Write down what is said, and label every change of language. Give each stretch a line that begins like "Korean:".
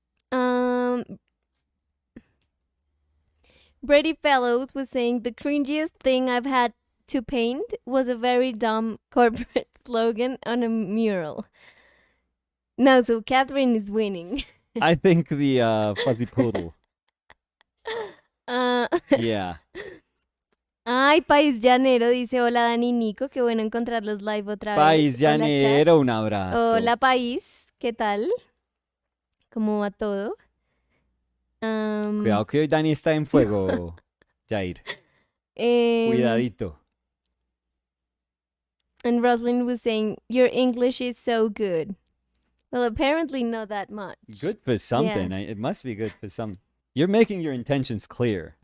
English: Um, Brady Fellows was saying the cringiest thing I've had to paint was a very dumb corporate slogan on a mural. No, so Catherine is winning. I think the fuzzy poodle. Ah, Yeah.
Spanish: Ay, País Llanero dice hola Dani y Nico, qué bueno encontrarlos live otra vez. País Hola chat. llanero, un abrazo. Hola País, ¿qué tal? ¿Cómo va todo? Cuidado que hoy Dani está en fuego, Jair. Cuidadito.
English: And Roslyn was saying, your English is so good. Well, apparently not that much. Good for something. Yeah. It must be good for some. You're making your intentions clear.